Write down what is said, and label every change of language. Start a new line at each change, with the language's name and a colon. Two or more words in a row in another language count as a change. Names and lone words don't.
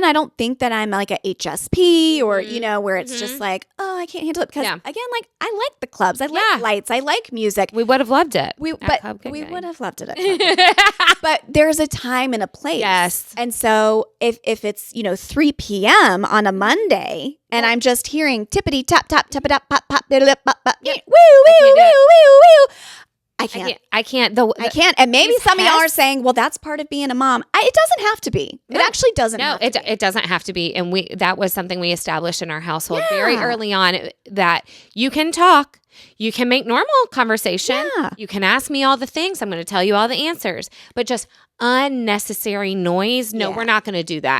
English: I don't think that I'm like a HSP or, where it's just like, oh, I can't handle it. Because again, I like the clubs. I like lights. I like music. We would have loved it. We would have loved it. But there's a time and a place. Yes. And so if it's, 3 p.m. on a Monday and I'm just hearing tippity tap tap tap tap pop pop diddle pop pop woo woo woo woo woo. I can't. I can't. I can't. And maybe some of y'all are saying, well, that's part of being a mom. It doesn't have to be. No. It actually doesn't have to be. It doesn't have to be. And that was something we established in our household very early on, that you can talk. You can make normal conversation. Yeah. You can ask me all the things. I'm going to tell you all the answers. But just unnecessary noise, no, we're not going to do that.